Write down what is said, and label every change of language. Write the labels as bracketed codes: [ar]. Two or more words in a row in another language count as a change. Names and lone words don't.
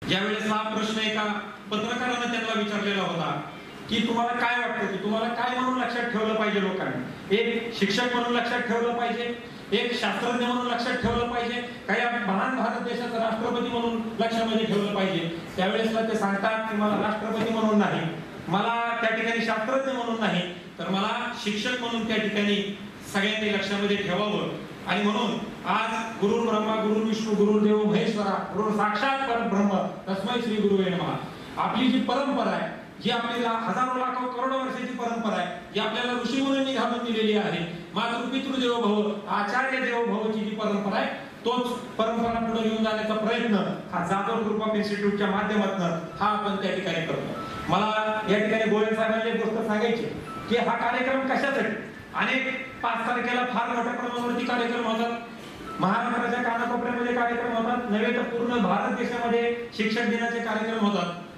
[mr] ज्यावेळेस हा प्रश्न एका पत्रकारानं त्यांना विचारलेला होता की तुम्हाला काय वाटतं की तुम्हाला काय म्हणून लक्षात ठेवलं पाहिजे लोकांनी, एक शिक्षक म्हणून लक्षात ठेवलं पाहिजे, एक शास्त्रज्ञ म्हणून लक्षात ठेवलं पाहिजे, काही महान भारत देशाचा राष्ट्रपती म्हणून लक्षामध्ये ठेवलं पाहिजे. त्यावेळेसला ते सांगतात की मला राष्ट्रपती म्हणून नाही, मला त्या ठिकाणी शास्त्रज्ञ म्हणून नाही, तर मला शिक्षक म्हणून त्या ठिकाणी सगळ्यांनी लक्षामध्ये ठेवावं. आणि म्हणून आज [sa] गुरु ब्रह्मा गुरु विष्णू गुरुदेव महेश्वरा गुरु साक्षात परब्रह्म तस्मै श्री गुरुवे नमः. [mr] आपली जी परंपरा आहे, जी आपल्याला हजारो लाखो करोडो वर्षाची परंपरा आहे, जी आपल्याला ऋषी मुनींनी घालून दिलेली आहे, [sa] मातृपितृ देवो भव आचार्य देवो भवची [mr] जी परंपरा आहे, तोच परंपरा पुढे घेऊन जाण्याचा प्रयत्न हा जाधव ग्रुप ऑफ इन्स्टिट्यूटच्या माध्यमातून हा आपण त्या ठिकाणी करतो. मला या ठिकाणी गोयल साहेबांनी एक गोष्ट सांगायची की हा कार्यक्रम कशासाठी, अनेक 5 तारखेला फार मोठ्या प्रमाणावरती कार्यक्रम होतात, महाराष्ट्राच्या कानाकोपऱ्यामध्ये कार्यक्रम होतात, नव्हे तर पूर्ण भारत देशामध्ये शिक्षक दिनाचे कार्यक्रम होतात.